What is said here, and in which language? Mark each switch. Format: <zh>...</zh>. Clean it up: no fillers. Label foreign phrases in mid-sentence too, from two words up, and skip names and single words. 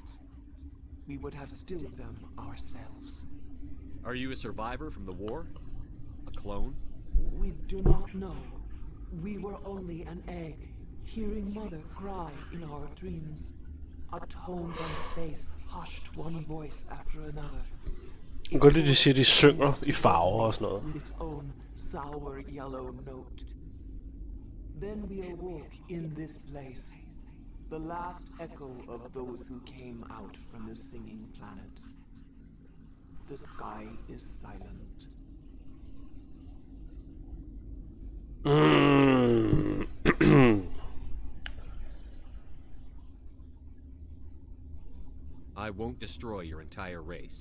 <en>We would have stilled them ourselves. Are you a survivor from the war? A clone? We do not know. We were only an egg, hearing Mother cry in our dreams. A tone from space hushed one voice after another.</en> <da>Godt lide, de siger, de synger i farver og sådan noget.</da> <en>With its own sour yellow note. Then we awoke in this place, the last echo of those who came out from the singing planet. The sky is silent. I won't destroy your entire race.</en>